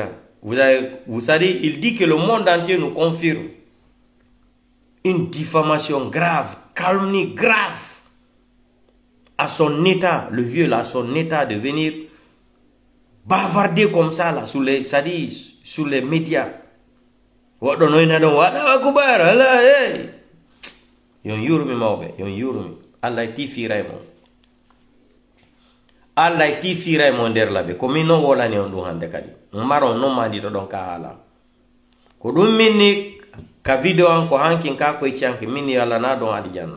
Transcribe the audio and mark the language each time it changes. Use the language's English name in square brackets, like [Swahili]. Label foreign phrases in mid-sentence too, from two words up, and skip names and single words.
[French] Vous savez, il dit que le monde entier nous confirme une diffamation grave, calomnie grave à son état, le vieux là, à son état de venir bavarder comme ça là, sur les médias. [Fula] Yon yurumi mawbe, yon yurumi. Allah ti firay mo. Allah ti firay mo der labe. Ko min no wala ni on du hande kadi. Maron no mandi to don ka hala. Ko dum minni ka video an ko hankin ka ko chanki minni Allah na don adi janna.